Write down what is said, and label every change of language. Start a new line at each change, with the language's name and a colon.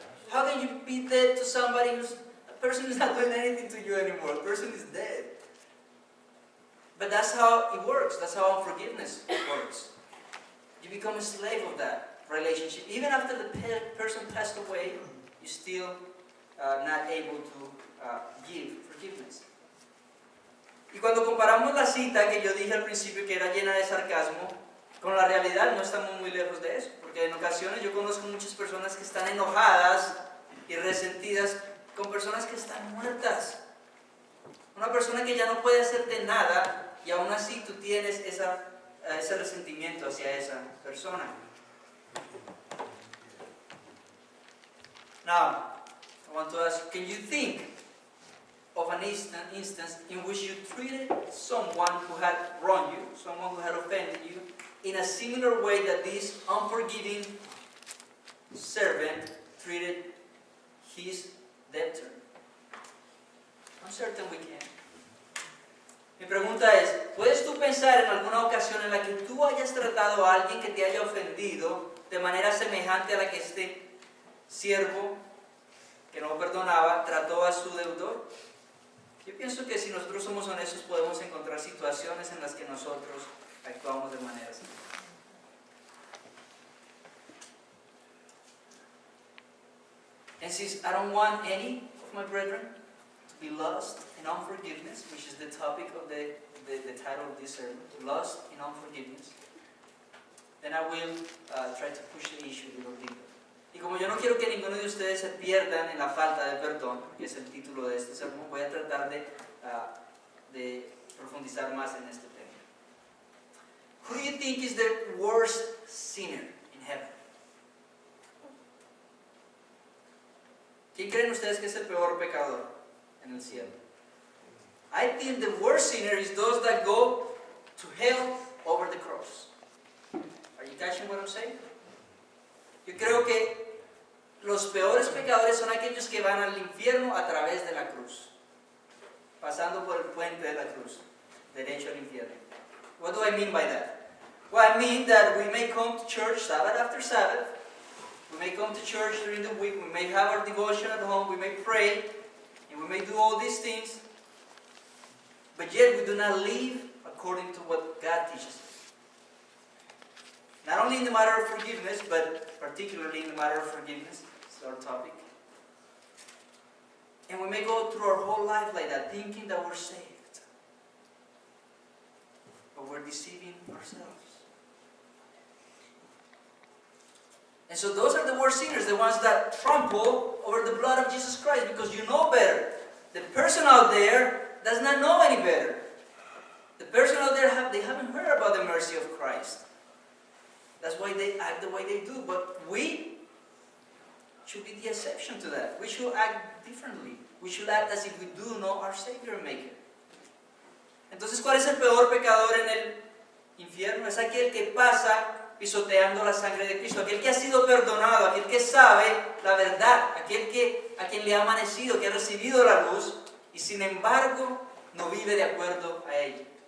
English: How can you be dead to somebody a person is not doing anything to you anymore? A person is dead. But that's how it works. That's how unforgiveness works. You become a slave of that relationship. Even after the person passed away, you're still not able to give forgiveness.
Spanish: Y cuando comparamos la cita que yo dije al principio que era llena de sarcasmo, con la realidad no estamos muy lejos de eso. Porque en ocasiones yo conozco muchas personas que están enojadas y resentidas con personas que están muertas. Una persona que ya no puede hacerte nada y aún así tú tienes ese resentimiento hacia esa persona.
English: Now, I want to ask, can you think of an instance in which you treated someone who had wronged you, someone who had offended you, in a similar way that this unforgiving servant treated his debtor? I'm certain we can.
Spanish: Mi pregunta es, ¿puedes tú pensar en alguna ocasión en la que tú hayas tratado a alguien que te haya ofendido de manera semejante a la que este siervo que no perdonaba trató a su deudor? Yo pienso que si nosotros somos honestos podemos encontrar situaciones en las que nosotros actuamos de manera así.
English: And since I don't want any of my brethren to be lost in unforgiveness, which is the topic of the title of this sermon, lost in unforgiveness, then I will try to push the issue a little deeper.
Spanish: Y como yo no quiero que ninguno de ustedes se pierdan en la falta de perdón, que es el título de este sermón, voy a tratar de profundizar más en este tema.
English: Who do you think is the worst sinner in heaven?
Spanish: ¿Quién creen ustedes que es el peor pecador en el cielo?
English: I think the worst sinner is those that go to hell over the cross. Are you catching what I'm saying?
Spanish: Yo creo que los peores pecadores son aquellos que van al infierno a través de la cruz, pasando por el puente de la cruz, derecho al infierno.
English: What do I mean by that? Well, I mean that we may come to church Sabbath after Sabbath, we may come to church during the week, we may have our devotion at home, we may pray, and we may do all these things, but yet we do not live according to what God teaches us. Not only in the matter of forgiveness, but particularly in the matter of forgiveness, it's our topic. And we may go through our whole life like that, thinking that we're saved. But we're deceiving ourselves. And so those are the worst sinners, the ones that trample over the blood of Jesus Christ, because you know better. The person out there does not know any better. The person out there, they haven't heard about the mercy of Christ. That's why they act the way they do. But we should be the exception to that. We should act differently. We should act as if we do know our Savior and Maker.
Spanish: Entonces, ¿cuál es el peor pecador en el infierno? Es aquel que pasa pisoteando la sangre de Cristo, aquel que ha sido perdonado, aquel que sabe la verdad, aquel a quien le ha amanecido, que ha recibido la luz y sin embargo no vive de acuerdo a ella.